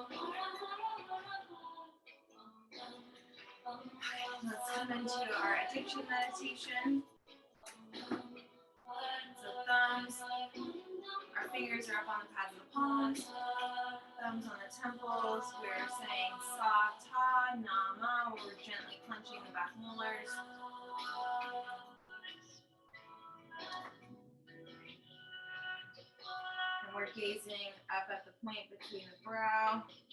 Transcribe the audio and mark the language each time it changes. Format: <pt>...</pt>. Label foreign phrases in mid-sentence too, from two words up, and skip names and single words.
<en>Let's come into our addiction meditation. So thumbs, our fingers are up on the pads of the palms, thumbs on the temples. We're saying</en> <sa>sa, ta, na, ma,</sa> <en>where we're gently clenching the back molars. And we're gazing up at the point between the brow.</en>